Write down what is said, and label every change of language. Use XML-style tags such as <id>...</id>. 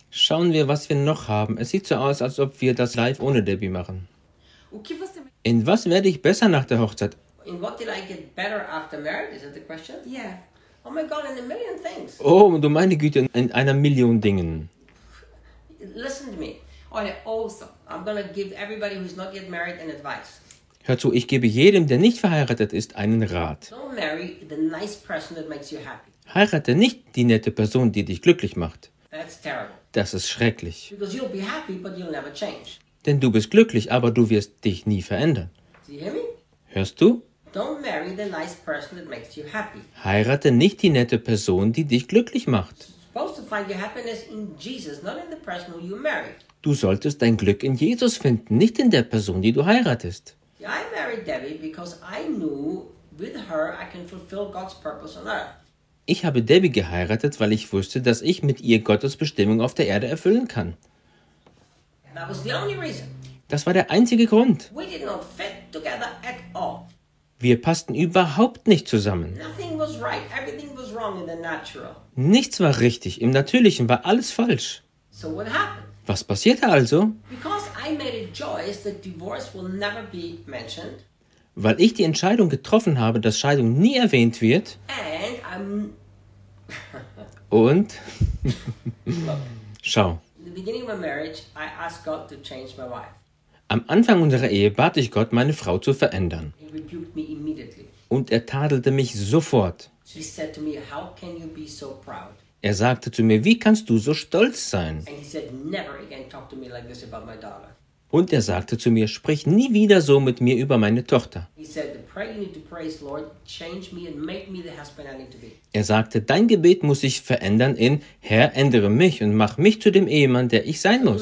<de>Schauen wir, was wir noch haben. Es sieht so aus, als ob wir das live ohne Debbie machen. In was werde ich besser nach der Hochzeit?</de> <en>In what did I get better after marriage? Is that the question? Yeah. Oh my God, in a million things.</en> <de>Oh, du meine Güte, in einer Million Dingen.</de> <en>Listen to me. Oh, yeah, also, I'm gonna give everybody who's not yet married an advice.</en> <de>Hör zu, ich gebe jedem, der nicht verheiratet ist, einen Rat.</de> <en>Don't marry the nice person that makes you happy.</en> <de>Heirate nicht die nette Person, die dich glücklich macht.</de> <en>That's terrible.</en> <de>Das ist schrecklich.</de> <en>Because you'll be happy, but you'll never change.</en> <de>Denn du bist glücklich, aber du wirst dich nie verändern.</de> <en>Do you hear me?</en> <de>Hörst du?</de> <en>Don't marry the nice person that makes you happy.</en> <de>Heirate nicht die nette Person, die dich glücklich macht.</de> <en>You're supposed to find your happiness in Jesus, not in the person who you marry.</en> <de>Du solltest dein Glück in Jesus finden, nicht in der Person, die du heiratest.</de> <en>I married Debbie because I knew with her I can fulfill God's purpose on earth.</en> <de>Ich habe Debbie geheiratet, weil ich wusste, dass ich mit ihr Gottes Bestimmung auf der Erde erfüllen kann.</de> <en>That was the only reason.</en> <de>Das war der einzige Grund.</de> <en>We did not fit together at all.</en> <de>Wir passten überhaupt nicht zusammen.</de> <en>Nothing was right. Everything was wrong in the natural.</en> <de>Nichts war richtig. Im Natürlichen war alles falsch.</de> <en>So what happened?</en> <de>Was passierte also?</de> <en>Because I made a choice that divorce will never be mentioned.</en> <de>Weil ich die Entscheidung getroffen habe, dass Scheidung nie erwähnt wird.</de> <en>And I'm</en> <de>und? Schau.</de> <en>In the beginning of my marriage, I asked God to change my wife.</en> <de>Am Anfang unserer Ehe bat ich Gott, meine Frau zu verändern.</de> <en>He rebuked me immediately.</en> <de>Und er tadelte mich sofort.</de> <en>She said to me, how can you be so proud?</en> <de>Er sagte zu mir, wie kannst du so stolz sein?</de> <en>And he said, never again talk to me like this about my daughter.</en> <de>Und er sagte zu mir, sprich nie wieder so mit mir über meine Tochter.</de> <en>He said, the prayer you need to pray is, Lord, change me and make me the husband I need to be.</en> <de>Er sagte, dein Gebet muss sich verändern in, Herr, ändere mich und mach mich zu dem Ehemann, der ich sein muss.</de>